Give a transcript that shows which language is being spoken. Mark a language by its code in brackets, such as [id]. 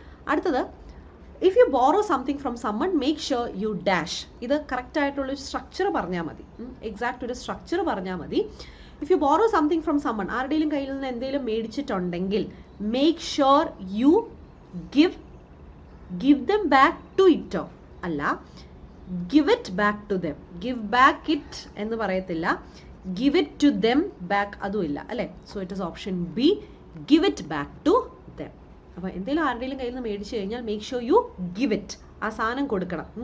[ml] അടുത്തത്, [en] If you borrow something from someone make sure you dash. [ml] ഇത് correct ആയിട്ടുള്ളൊരു structure പറഞ്ഞാൽ മതി, എക്സാക്റ്റ് ഒരു സ്ട്രക്ചർ പറഞ്ഞാൽ മതി. [en] if you borrow something from someone, [ml] ആരുടെയും കയ്യിൽ നിന്ന് എന്തെങ്കിലും മേടിച്ചിട്ടുണ്ടെങ്കിൽ [en] Make sure you give them back to it. അല്ല, give it back to them. give back it [ml] എന്ന് പറയത്തില്ല, [en] give it to them back [ml] അതും ഇല്ല അല്ലേ? [en] So it is option B, give it back to them. [ml] അപ്പോൾ എന്തെങ്കിലും ആരുടെയും കയ്യിൽ നിന്ന് മേടിച്ചു കഴിഞ്ഞാൽ [en] make sure you give it, [ml] ആ സാധനം കൊടുക്കണം.